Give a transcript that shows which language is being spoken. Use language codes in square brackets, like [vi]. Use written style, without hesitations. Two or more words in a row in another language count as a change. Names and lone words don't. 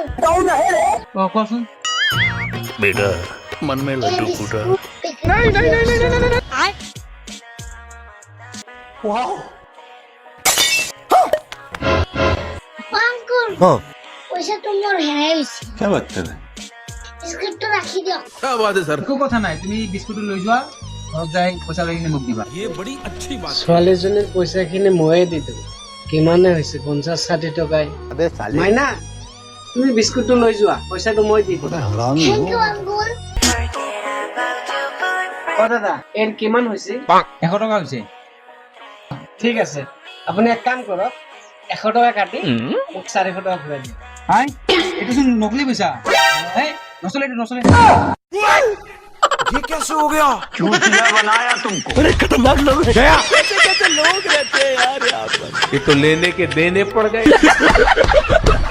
[as] কোৱাচোন [hi] बेटा मन में लड्डू फूटा अंकुल हाँ पैसा तो [as] মোৰ হেৰাই গৈছে [hi] क्या बात कर रहे हैं [as] স্ক্ৰিপ্টটো ৰাখি দিয়ক [hi] क्या बात है सर [as] একো কথা নাই তুমি বিস্কুটটো লৈ যোৱা ঘৰত যাই পইচা লৈ কিনে মোক দিবা ছোৱালীজনীৰ পইচাখিনি ময়ে দি দিওঁ কিমানে হৈছে 50-60 টকাই [hi] अबे साले [as] মাইনা তুমি বিস্কুটটো লৈ যোৱা পইচাটো মই দি দিম [hi] हरामी থেংক हो [en] you uncle [as] অ দাদা এর কিমান হৈছে 100 টকা হৈছে ঠিক আছে আপুনি এক কাম কৰক 100 টকা কাটি মোক 400 টকা ঘূৰাই দিয়ক হাই এইটো চোন নকলি পইচা হে নচলে এইটো নচলে [hi] चूतिया बनाया तुमको अरे खतरनाक लोग गया कैसे लोग रहते हैं यार यहाँ पर ये तो लेने के देने पड़ गए